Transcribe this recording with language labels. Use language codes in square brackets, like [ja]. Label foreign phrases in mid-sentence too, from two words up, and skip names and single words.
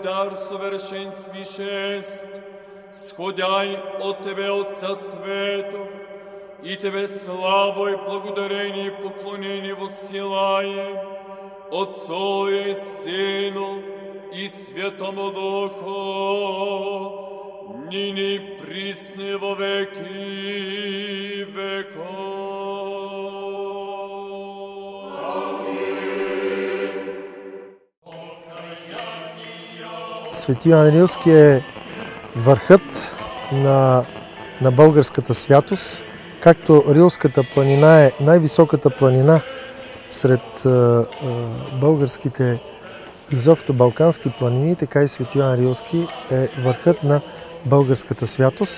[cu] дар совершен свише ест, сходяй от Тебе, Отца Светов, и Тебе славу и благодарение и поклонение воссылаем, Отцу и Сыну и Святому Духу, ныне и присно во веки веков. Амин. [bg] Свети Йоан Рилски е върхът на българската святост, както Рилската планина е най-високата планина сред българските, изобщо балкански планини, така и Свети Йоан Рилски е върхът на българската святост.